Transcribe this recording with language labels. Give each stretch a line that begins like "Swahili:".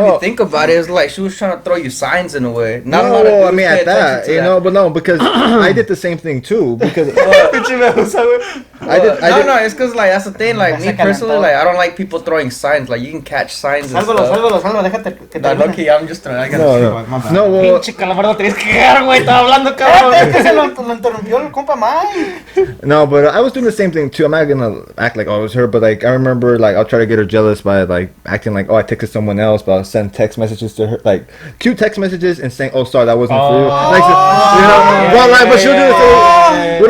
English: If you think about it, it's like she was trying to throw you signs in a way. Not a lot of I mean at that, but no, because I did the same thing too. Because it's because like that's the thing. Like me personally, like I don't like people throwing signs. Like you can catch signs and stuff. Lucky, I'm just throwing. No, well.
Spanish: Pinche calamardo, tenías que quedar, güey. Estaba hablando, cabrón. Es que se lo interrumpió el compa Mike.
English: No, but I was doing the same thing too. I'm not gonna act like it was her, but like I remember, like I'll try to get her jealous by like acting like, oh, I texted someone else, but I'll send text messages to her, like cute text messages, and saying, oh, sorry, that wasn't for you. Like, but she'll do the same.